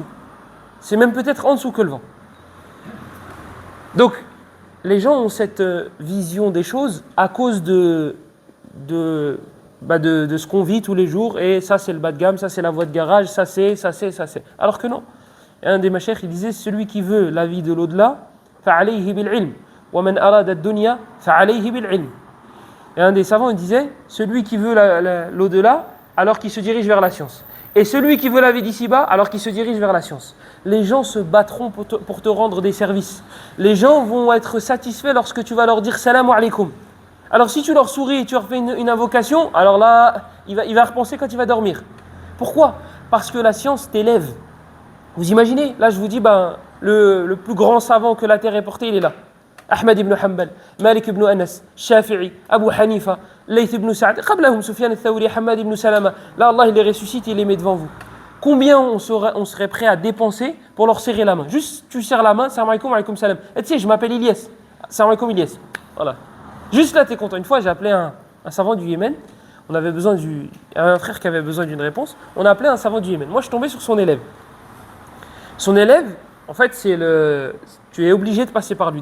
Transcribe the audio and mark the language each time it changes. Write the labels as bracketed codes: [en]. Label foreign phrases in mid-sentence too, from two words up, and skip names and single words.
[fr] C'est même peut-être en dessous que le vent. Donc, les gens ont cette vision des choses à cause de de ce qu'on vit tous les jours, et ça c'est le bas de gamme, ça c'est la voie de garage, ça c'est. Alors que non. Et un des mashayikh, il disait, celui qui veut la vie de l'au-delà, [ar] فعليه بالعلم ومن أراد الدنيا فعليه بالعلم. [fr] Et un des savants, il disait, celui qui veut l'au-delà, alors qu'il se dirige vers la science. Et celui qui veut la vie d'ici-bas, alors qu'il se dirige vers la science. Les gens se battront pour te rendre des services. Les gens vont être satisfaits lorsque tu vas leur dire [ar] سلام عليكم. [fr] Alors si tu leur souris et tu leur fais une invocation, alors là, il va repenser quand il va dormir. Pourquoi ? Parce que la science t'élève. Vous imaginez ? Là, je vous dis, le plus grand savant que la terre ait porté, il est là. Ahmad ibn Hanbal, Malik ibn Anas, Shafi'i, Abu Hanifa, Layth ibn Sa'd, qablahum Sufyan al-Thawri, Hamad ibn Salama. Là, Allah, il les ressuscite et il les met devant vous. Combien on serait prêt à dépenser pour leur serrer la main ? Juste, tu serres la main, [ar] سلام عليكم عليكم سلام. [fr] Et tu sais, je m'appelle Ilyes. [ar] سلام عليكم, [fr] Ilyes. Voilà. Juste là, tu es content. Une fois, j'ai appelé un savant du Yémen. On avait besoin un frère qui avait besoin d'une réponse. On a appelé un savant du Yémen. Moi, je suis tombé sur son élève. Son élève, en fait, tu es obligé de passer par lui.